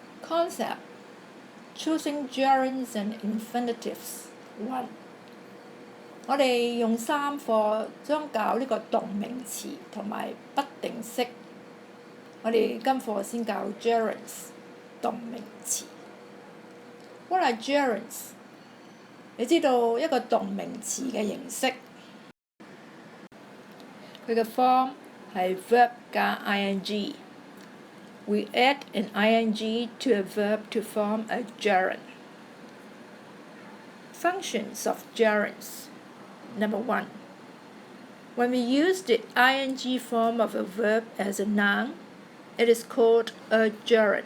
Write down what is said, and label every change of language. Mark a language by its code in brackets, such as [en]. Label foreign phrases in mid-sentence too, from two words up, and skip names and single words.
[en] Concept: Choosing gerunds and infinitives. 1. [yue] 我哋用3課將教呢個動名詞同埋不定式。我哋今課先教 gerunds 動名詞。 [en] What are gerunds？ [yue] 你知道一個動名詞嘅形式，佢嘅 form 係 verb 加 ing。 [en] We add an ing to a verb to form a gerund. Functions of gerunds. Number 1. When we use the ing form of a verb as a noun, it is called a gerund.